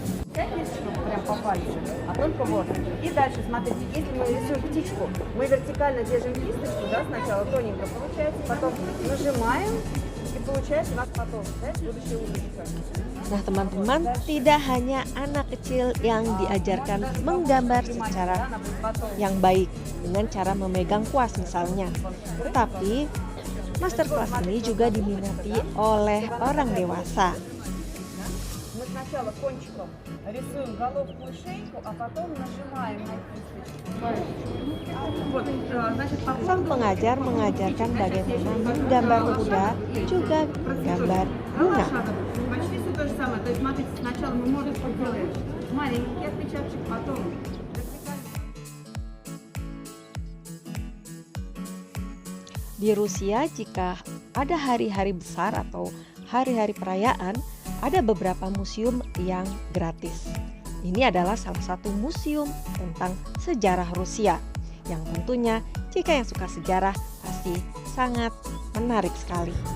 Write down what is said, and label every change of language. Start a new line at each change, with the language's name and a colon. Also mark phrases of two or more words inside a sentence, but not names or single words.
Russian: Кисточку прям по пальцу, а только вот. И дальше, смотрите, если мы рисуем птичку, мы вертикально держим кисточку, да, сначала тоненько получается, потом нажимаем, и получается у нас потом, да, будущая улыбка.
Indonesian: Nah teman-teman, tidak hanya anak kecil yang diajarkan menggambar secara yang baik dengan cara memegang kuas misalnya. Tetapi masterclass ini juga diminati oleh orang dewasa.
Russian: Мы сначала кончиком рисуем головку и шейку, а потом нажимаем на кисточку. Вот, значит, по
Indonesian: Sang pengajar mengajarkan bagaimana menggambar kuda, juga menggambar bunga.
Russian: Почти все то же самое. То есть, смотрите, сначала мы можем сделать маленький отпечаток, потом
Indonesian: Di Rusia, jika ada hari-hari besar atau hari-hari perayaan, ada beberapa museum yang gratis. Ini adalah salah satu museum tentang sejarah Rusia, yang tentunya jika yang suka sejarah pasti sangat menarik sekali.